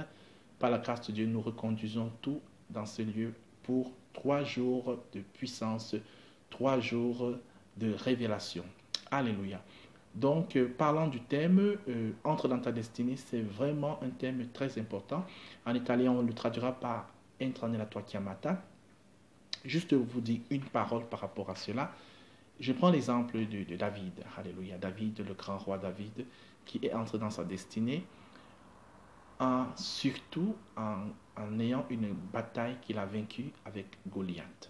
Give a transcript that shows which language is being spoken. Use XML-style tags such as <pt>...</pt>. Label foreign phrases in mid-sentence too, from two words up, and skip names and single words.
<fr>Par la grâce de Dieu, nous reconduisons tout dans ce lieu pour 3 jours de puissance, 3 jours de révélation. Alléluia. Donc, parlant du thème, Entre dans ta destinée, c'est vraiment un thème très important. En italien, on le traduira par</fr> <it>Entra nella tua chiamata.</it> <fr>Juste vous dire une parole par rapport à cela. Je prends l'exemple de David. Alléluia. David, le grand roi David, qui est entré dans sa destinée, surtout en ayant une bataille qu'il a vaincue avec Goliath.</fr>